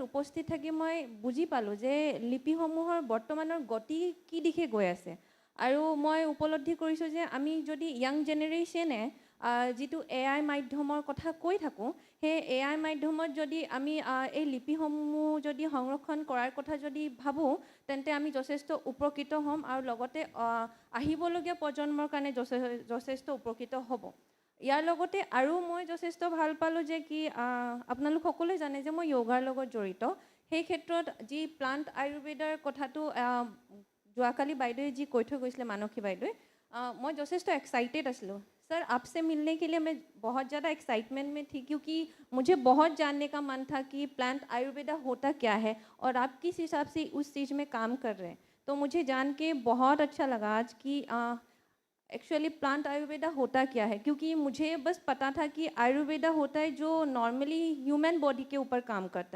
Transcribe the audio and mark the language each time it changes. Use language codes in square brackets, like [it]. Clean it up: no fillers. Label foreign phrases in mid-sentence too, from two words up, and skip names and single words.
[as] উপস্থিত থাকি মই বুজি পালোঁ যে লিপিসমূহৰ বৰ্তমানৰ গতি কি দিশে গৈ আছে আৰু মই উপলব্ধি কৰিছোঁ যে আমি যদি [en] young generation [as] যিটো AI মাধ্যমৰ কথা কৈ থাকোঁ সেই AI মাধ্যমত যদি আমি এই লিপিসমূহ যদি সংৰক্ষণ কৰাৰ কথা যদি ভাবোঁ তেন্তে আমি যথেষ্ট উপকৃত হ'ম আৰু লগতে আহিবলগীয়া প্ৰজন্মৰ কাৰণে যথেষ্ট উপকৃত হ'ব। ইয়াৰ লগতে আৰু মই যথেষ্ট ভাল পালোঁ যে কি আপোনালোক সকলোৱে জানে যে মই য়োগাৰ লগত জড়িত। সেই ক্ষেত্ৰত যি প্লান্ট আয়ুৰ্বেদাৰ কথাটো যোৱাকালি বাইদেৱে যি কৈ থৈ গৈছিলে মানসী বাইদেৱে, মই যথেষ্ট এক্সাইটেড আছিলোঁ। [hi] सर आपसे मिलने के लिए मैं बहुत ज़्यादा एक्साइटमेंट में थी क्योंकि मुझे बहुत जानने का मन था कि प्लांट आयुर्वेदा होता क्या है और आप किस हिसाब से उस चीज़ में काम कर रहे हैं। तो मुझे जान के बहुत अच्छा लगा आज कि एक्चुअली प्लांट आयुर्वेदा होता क्या है, क्योंकि मुझे बस पता था कि आयुर्वेदा होता है जो [en] normally human body [hi] के ऊपर काम करता है।